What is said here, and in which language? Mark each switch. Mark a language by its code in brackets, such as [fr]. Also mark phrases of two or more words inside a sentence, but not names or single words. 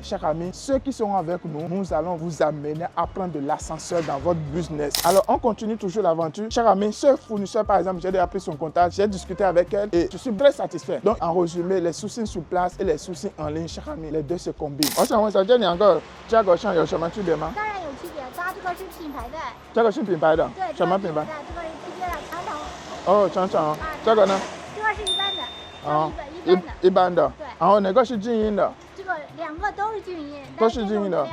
[fr] Cher ami, ceux qui seront avec nous, nous allons vous amener à prendre de l'ascenseur dans votre business. Alors, on continue toujours l'aventure. Cher ami, ce fournisseur, par exemple, j'ai déjà pris son contact, j'ai discuté avec elle et je suis très satisfait. Donc, en résumé, les sourcings sur place et les sourcings en ligne, cher ami, les deux se combinent. On s'en va dire, il y a encore, [zh] 价格上有什么区别吗？当然有区别，它这个是品牌的。这个是品牌的，对，什么品牌？这个是直接的长城。哦，长城。这个呢？这个是一般的。啊，一般的。对。然后哪个是静音的？这个两个都是静音，都是静音的。